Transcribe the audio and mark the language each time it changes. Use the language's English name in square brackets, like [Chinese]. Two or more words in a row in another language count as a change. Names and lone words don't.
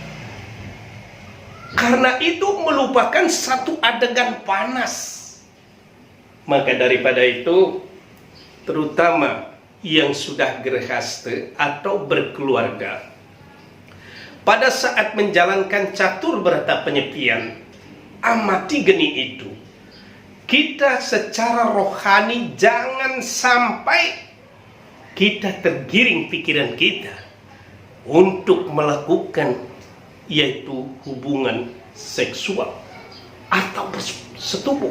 [Indonesian] Karena itu melupakan satu adegan panas. Maka daripada itu, terutama yang sudah gerhaste atau berkeluarga, pada saat menjalankan catur berata penyepian, amati geni itu. Kita secara rohani jangan sampai kita tergiring pikiran kita untuk melakukan yaitu hubungan seksual atau bersetubuh.